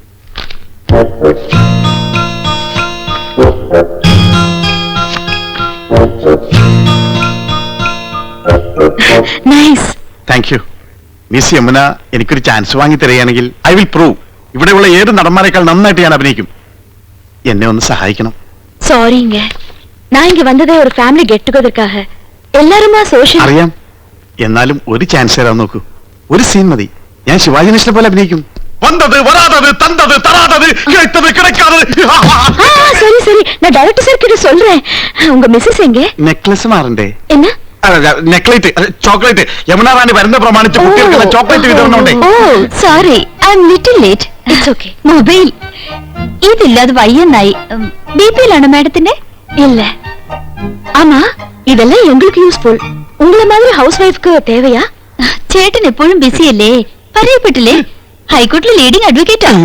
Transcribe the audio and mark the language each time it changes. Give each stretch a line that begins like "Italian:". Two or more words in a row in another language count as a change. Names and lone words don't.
Malayalam: നൈസ്.
English: Thank you.
Malayalam: മിസ് യമുന എനിക്കൊരു ചാൻസ് വാങ്ങി തരികയാണെങ്കിൽ
English: I will prove
Malayalam: ഇവിടെയുള്ള ഏത് നടന്മാരെക്കാൾ നന്നായിട്ട് ഞാൻ അഭിനയിക്കും. എന്നെ ഒന്ന് സഹായിക്കണം.
Tamil: சாரிங்க, நான் இங்க வந்ததே ஒரு
English: family get togetherக்காக.
Tamil: எல்லாரும் சோஷியல்.
Malayalam: അറിയാം. എന്നാലും ഒരു ചാൻസ് തരാൻ നോക്കൂ. ഒരു സീൻ മതി. ഞാൻ ശിവാജി ഗണേശനെ പോലെ അഭിനയിക്കും. വന്നത് വരാതത് തന്തത് തരാതത് കേട്ടത് കിടക്കാതത്.
Tamil: சரி சரி, நான் டைரக்டர் சார் கிட்ட சொல்றேன். உங்க மிஸ்ஸஸ் எங்க?
Malayalam: നെക്ലസ് മാറണ്ടേ?
Tamil: என்ன?
Malayalam: നെക്ലേറ്റ്, ചോക്ലേറ്റ്. യമുന റാണി വരുന്ന പ്രമാണിച്ച് കുട്ടികൾക്ക് ചോക്ലേറ്റ് വിതരണമുണ്ട്.
English: Oh sorry, I am little late. It's okay.
Malayalam: മൊബൈൽ ഇതില്ലാതെ വയ്യെന്നായി. ബിപിയിലാണോ മാഡത്തിന്റെ?
Tamil: இல்ல. ஆமா, இதெல்லாம் எங்களுக்கு யூஸ்ஃபுல். உங்கள மாதிரி
English: house wifeக்கு
Tamil: தேவையா?
Malayalam: ചേട്ടൻ എപ്പോഴും ബിസി അല്ലേ? പറയപ്പെട്ടില്ലേ, ഹൈക്കോടതിയിൽ
English: leading advocateാ.